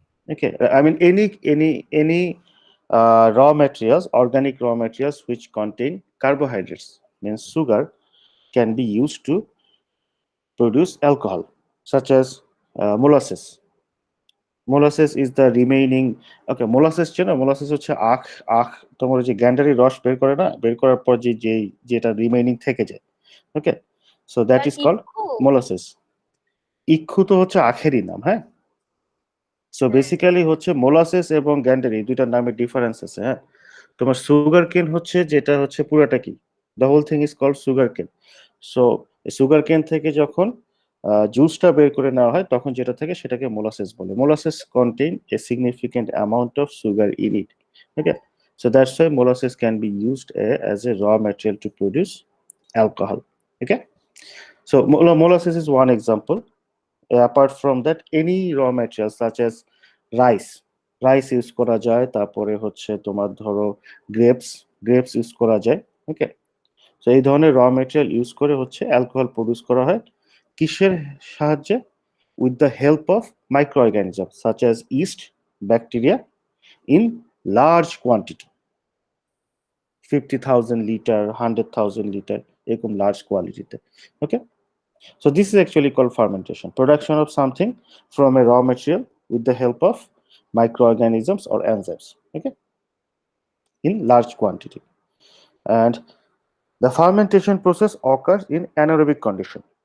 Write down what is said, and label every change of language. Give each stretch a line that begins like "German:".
English: Okay, any raw materials, organic raw materials which contain carbohydrates, means sugar, can be used to produce alcohol, such as molasses. Molasses is the remaining. Okay, molasses
Bangla: চেনো? molasses হচ্ছে আখ তোমার যে গ্যান্ডারি রস বের করে না, বের করার পর যেটা রিমেইনিং থেকে যায়।
English: Okay, so that is called molasses.
Bangla: ইক্ষু তো হচ্ছে আখেরই নাম, হ্যাঁ। সো বেসিক্যালি হচ্ছে মোলাসেস এবং গ্যান্ডারি দুইটার নামে ডিফারেন্স আছে। হ্যাঁ, তোমার সুগার কেন হচ্ছে যেটা হচ্ছে পুরাটা কি,
English: The whole thing is called sugar cane.
Bangla: সো সুগার কেন থেকে যখন জুসটা বের করে নেওয়া হয় তখন যেটা থাকে সেটাকে মোলাসেস বলে।
English: Molasses contain a significant amount of sugar in it. Okay, so that's why molasses can be used as a raw material to produce alcohol. Okay, so molasses is one example. Apart from that, any raw material such as rice
Bangla: use করা যায়, তারপরে হচ্ছে তোমার ধরো grapes use করা যায়। ওকে, তো এই ধরনের র মেটেরিয়াল ইউজ করে হচ্ছে অ্যালকোহল প্রডিউস করা হয় কিসের সাহায্যে?
English: With the help of microorganism such as yeast, bacteria in large quantity, 50,000 litre, 100,000 litre, এরকম large কোয়ালিটিতে। Okay, so this is actually called fermentation, production of something from a raw material with the help of microorganisms or enzymes, okay, in large quantity. And the fermentation process occurs in anaerobic condition.